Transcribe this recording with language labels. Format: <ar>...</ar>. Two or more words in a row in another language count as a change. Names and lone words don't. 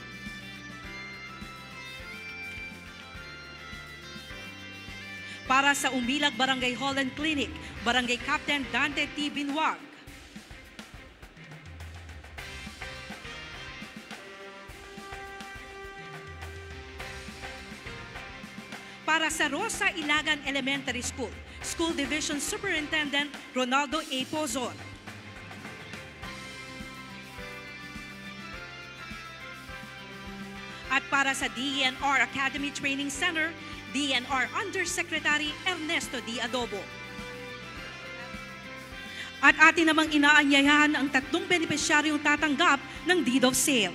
<tl>Para sa Umilag Barangay Hall and Clinic, Barangay Captain Dante T. Binwag. Para sa Rosa Ilagan Elementary School, School Division Superintendent Ronaldo A. Pozon. At para sa DENR Academy Training Center, DENR Undersecretary Ernesto D. Adobo. At atin namang inaanyayahan ang 3 benepisyaryong tatanggap ng</tl> <en>Deed of Sale.</en>